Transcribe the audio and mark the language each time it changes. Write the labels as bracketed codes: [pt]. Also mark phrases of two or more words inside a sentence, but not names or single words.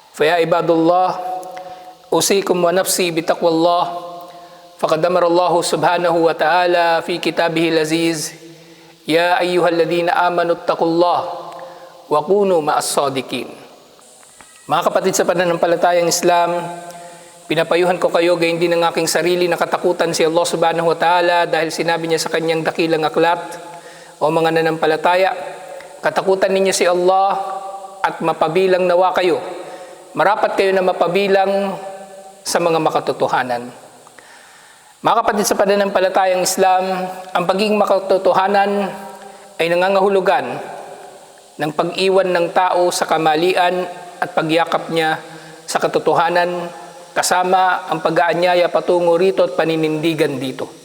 [ar] فيا عباد الله أوصيكم ونفسي بتقوى الله فقد أمر الله سبحانه وتعالى في كتابه العزيز يا أيها الذين آمنوا اتقوا الله وكونوا مع الصادقين. [tl] Mga kapatid sa pananampalatayang Islam, pinapayuhan ko kayo gayon din ng aking sarili na katakutan si Allah [ar] سبحانه وتعالى [tl] dahil sinabi niya sa kanyang dakilang aklat, o mga nanampalataya, katakutan ninyo si Allah at mapabilang nawa kayo. Marapat kayo na mapabilang sa mga makatotohanan. Mga kapatid sa pananampalatayang Islam, ang pagiging makatotohanan ay nangangahulugan ng pag-iwan ng tao sa kamalian at pagyakap niya sa katotohanan kasama ang pag-aanyaya patungo rito at paninindigan dito.